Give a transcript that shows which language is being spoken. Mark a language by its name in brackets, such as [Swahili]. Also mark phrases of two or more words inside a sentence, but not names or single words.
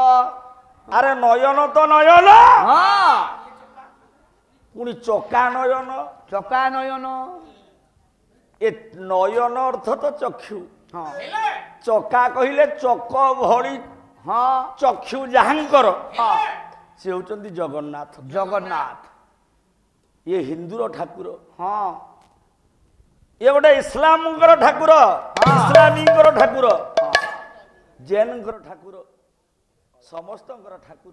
[Odia] ଆରେ ନୟନ ତୋ ନୟନ हाँ ପୁଣି ଚକା ନୟନ ଏ ନୟନ ଅର୍ଥ ତୋ ଚକ୍ଷୁ हाँ ଚକା କହିଲେ ଚକ ଭଳି हाँ ଚକ୍ଷୁ ଯାହାଙ୍କର हाँ ସେ ହଉଚନ୍ତି ଜଗନ୍ନାଥ जगन्नाथ ଏ ହିନ୍ଦୁର ଠାକୁର हाँ ଏ ଗୋଟେ ଇସଲାମକର ଠାକୁର ଇସଲାମୀକର ଠାକୁର ଜୈନକର ଠାକୁର ସମସ୍ତଙ୍କର ଠାକୁର